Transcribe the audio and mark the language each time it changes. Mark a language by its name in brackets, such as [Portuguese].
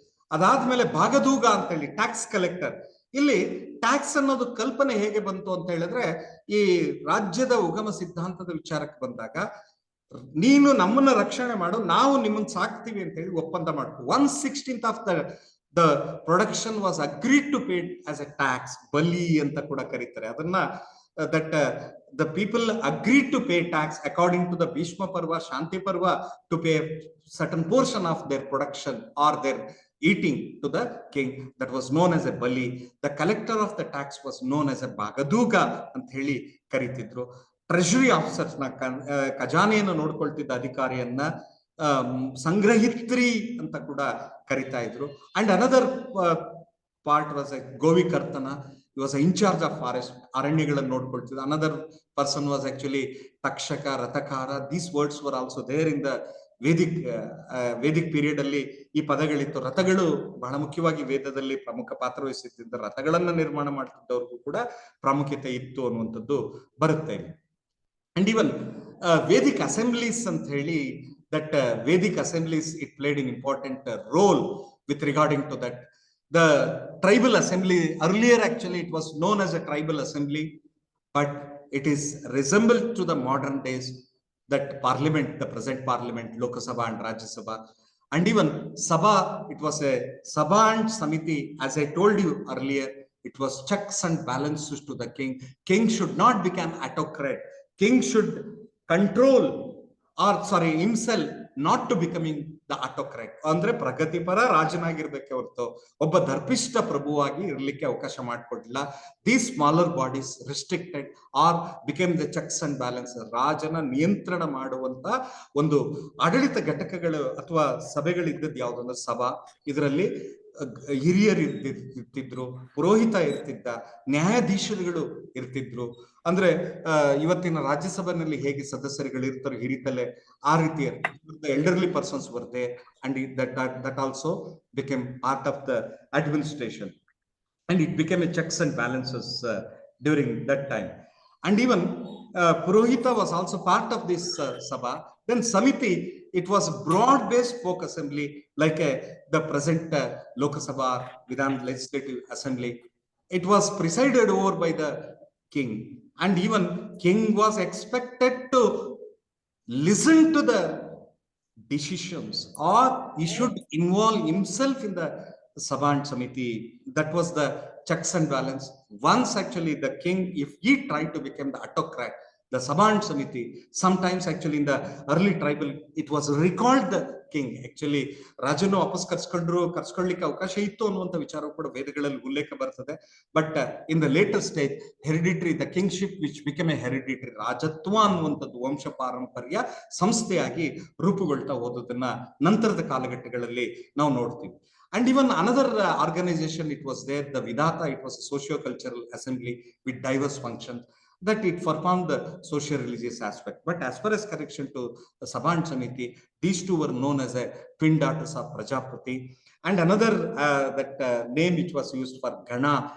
[Kannada] ಅದಾದ್ಮೇಲೆ ಭಾಗದೂಗ ಅಂತ ಹೇಳಿ ಟ್ಯಾಕ್ಸ್ ಕಲೆಕ್ಟರ್. ಇಲ್ಲಿ ಟ್ಯಾಕ್ಸ್ ಅನ್ನೋದು ಕಲ್ಪನೆ ಹೇಗೆ ಬಂತು ಅಂತ ಹೇಳಿದ್ರೆ, ಈ ರಾಜ್ಯದ ಉಗಮ ಸಿದ್ಧಾಂತದ ವಿಚಾರಕ್ಕೆ ಬಂದಾಗ ನೀನು ನಮ್ಮನ್ನ ರಕ್ಷಣೆ ಮಾಡು, ನಾವು ನಿಮ್ಮನ್ನ ಸಾಕ್ತಿವಿ ಅಂತ ಹೇಳಿ ಒಪ್ಪಂದ ಮಾಡ್ಕೊ. [English] 1/16 of the production was agreed to pay as a tax. [Kannada] ಬಲಿ ಅಂತ ಕೂಡ ಕರೀತಾರೆ ಅದನ್ನ. [English] that the people agreed to pay tax according to the Bhishma Parva, Shanti Parva, to pay certain portion of their production or their eating to the king. That was known as a bali. The collector of the tax was known as a bagaduga [Kannada] ಅಂತ ಹೇಳಿ ಕರೀತಿದ್ರು. Treasury officers ನ, ಖಜಾನೆಯನ್ನು ನೋಡ್ಕೊಳ್ತಿದ್ದ ಅಧಿಕಾರಿಯನ್ನ ಸಂಗ್ರಹಿತ್ರಿ ಅಂತ ಕೂಡ ಕರಿತಾ ಇದ್ರು. [English] And another part was a ಗೋವಿಕರ್ತನ. He was in charge of forest, [Kannada] ಅರಣ್ಯಗಳನ್ನು ನೋಡ್ಕೊಳ್ತಿದ್ದ. [English] Another person was actually ತಕ್ಷಕ, ರಥಕಾರ. These words were also there in the Vedic period [Kannada] ಅಲ್ಲಿ ಈ ಪದಗಳಿತ್ತು. ರಥಗಳು ಬಹಳ ಮುಖ್ಯವಾಗಿ ವೇದದಲ್ಲಿ ಪ್ರಮುಖ ಪಾತ್ರ ವಹಿಸುತ್ತಿದ್ದ. ರಥಗಳನ್ನ ನಿರ್ಮಾಣ ಮಾಡ್ತಿದ್ದವ್ರಿಗೂ ಕೂಡ ಪ್ರಾಮುಖ್ಯತೆ ಇತ್ತು ಅನ್ನುವಂಥದ್ದು ಬರುತ್ತೆ ಇಲ್ಲಿ. [English] and even Vedic assemblies [Kannada] ಅಂತ ಹೇಳಿ, [English] that Vedic assemblies, it played an important role with regarding to that. The tribal assembly, earlier actually it was known as a tribal assembly, but it is resembled to the modern days, that parliament, the present parliament, Lok Sabha and Rajya Sabha. And even Sabha, it was a Sabha and Samiti. As I told you earlier, it was checks and balances to the king. King should not become autocrat. King should control, or sorry, himself not to becoming the autocrat. [Kannada] ಅಂದ್ರೆ ಪ್ರಗತಿಪರ ರಾಜನಾಗಿರ್ಬೇಕೆ ಹೊರತು ಒಬ್ಬ ದರ್ಪಿಷ್ಟ ಪ್ರಭುವಾಗಿ ಇರ್ಲಿಕ್ಕೆ ಅವಕಾಶ ಮಾಡಿಕೊಡ್ಲಿಲ್ಲ. [English] These smaller bodies restricted or became the checks and balances. [Kannada] ರಾಜನ ನಿಯಂತ್ರಣ ಮಾಡುವಂತ ಒಂದು ಆಡಳಿತ ಘಟಕಗಳು ಅಥವಾ ಸಭೆಗಳಿದ್ದದ್ದು ಯಾವ್ದಂದ್ರೆ ಸಭಾ. ಇದರಲ್ಲಿ ಹಿರಿಯರು ಇರ್ತಿದ್ರು, ಪುರೋಹಿತ ಇರ್ತಿದ್ದ, ನ್ಯಾಯಾಧೀಶರುಗಳು ಇರ್ತಿದ್ರು. ಅಂದ್ರೆ ಇವತ್ತಿನ ರಾಜ್ಯಸಭೆಯಲ್ಲಿ ಹೇಗೆ ಸದಸ್ಯರುಗಳು ಇರ್ತಾರೆ ಹಿರಿತಲೆ, ಆ ರೀತಿಯ [English] Elderly persons were there, and that also became part of the administration, and it became a checks and balances during that time. And even Purohita was also part of this Sabha. Then Samiti, it was broad-based folk assembly like the present Lok Sabha, Vidhan Legislative Assembly. It was presided over by the king, and even king was expected to listen to the decisions, or he should involve himself in the Sabha and Samiti. That was the checks and balance. Once actually the king, if he tried to become the autocrat, the Sabha and Samiti, sometimes actually in the early tribal, it was recalled the king. [Kannada] Actually ರಾಜನು ವಾಪಸ್ ಕರ್ಸ್ಕೊಳ್ಳಿಕ್ಕೆ ಅವಕಾಶ ಇತ್ತು ಅನ್ನುವಂಥ ವಿಚಾರ ಕೂಡ ವೇದಗಳಲ್ಲಿ ಉಲ್ಲೇಖ ಬರ್ತದೆ. [English] but in the later stage, hereditary, the kingship which become a hereditary, [Kannada] ರಾಜತ್ವ ಅನ್ನುವಂಥದ್ದು ವಂಶ ಪಾರಂಪರ್ಯ ಸಂಸ್ಥೆಯಾಗಿ ರೂಪುಗೊಳ್ತಾ ಹೋದದನ್ನ ನಂತರದ ಕಾಲಘಟ್ಟಗಳಲ್ಲಿ ನಾವು ನೋಡ್ತೀವಿ. [English] And even another organization, it was there, the Vidata. It was a socio-cultural assembly with diverse functions, that it performed the socio-religious aspect. But as far as correction to the Sabha and Samiti, these two were known as a twin daughters of Prajapati. And another name which was used for Gana.